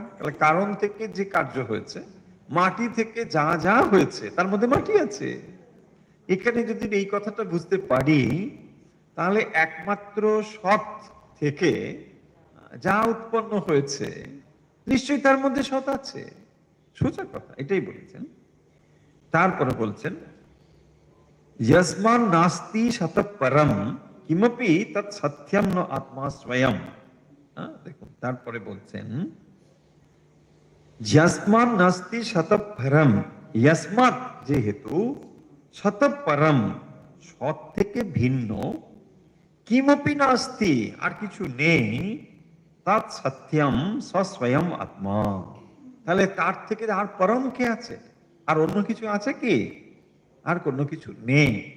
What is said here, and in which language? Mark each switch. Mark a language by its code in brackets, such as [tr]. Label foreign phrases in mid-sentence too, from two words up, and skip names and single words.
[bn] তাহলে কারণ থেকে যে কার্য হয়েছে, মাটি থেকে যা যা হয়েছে তার মধ্যে মাটি আছে। এখানে যদি এই কথাটা বুঝতে পারি, তাহলে একমাত্র সৎ থেকে যা উৎপন্ন হয়েছে নিশ্চয়ই তার মধ্যে সৎ আছে। সোজা কথা, এটাই বলেছেন। তারপরে বলছেন [sa] यस्मान् नास्ति शतः परम किमपि तत् सत्यम न आत्मा स्वयं। [bn] দেখুন তারপরে বলছেন [sa] यस्मान् नास्ति शतः परम, यस्मात् [bn] যেহেতু, [sa] शतः परम [bn] সৎ থেকে ভিন্ন, [sa] কিমপি নাস্তি [bn] আর কিছু নেই, [sa] তৎ সত্যম স্বয়ং আত্মা, [bn] তাহলে তার থেকে আর পরম কে আছে? আর অন্য কিছু আছে কি? আর কোনো কিছু নেই।